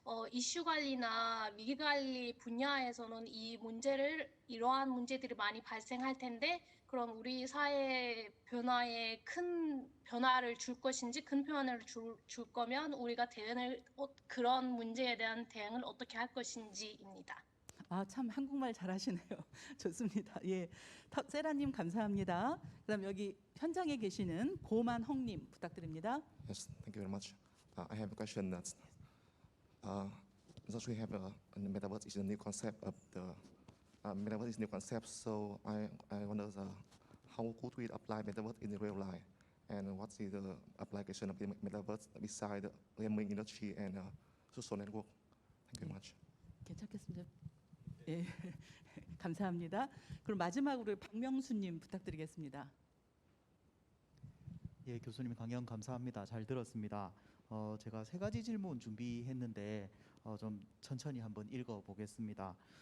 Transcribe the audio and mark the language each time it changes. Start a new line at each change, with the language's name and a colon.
Korean: 이슈 관리나 위기 관리 분야에서는 이러한 문제들이 많이 발생할 텐데 그럼 우리 사회 변화에 큰 변화를 줄 것인지 큰 변화를 줄 거면 우리가 그런 문제에 대한 대응을 어떻게 할 것인지입니다. 아, 참 한국말 잘하시네요. 좋습니다. 예, 세라님 감사합니다. 그다음 여기 현장에 계시는 고만홍님 부탁드립니다.
English: Yes, thank you very much. I have a question that since we have the metaverse is a new concept of the metaverse is a new concept, so I wonder how could we apply metaverse in the real life, and what's the application of the metaverse beside the gaming industry and social network? Thank you very much.
Korean: 괜찮겠습니다. 예, 감사합니다. 그럼 마지막으로 박명수님 부탁드리겠습니다. 예, 교수님 강연 감사합니다. 잘 들었습니다. 제가 세 가지 질문 준비했는데 좀 천천히 한번 읽어보겠습니다.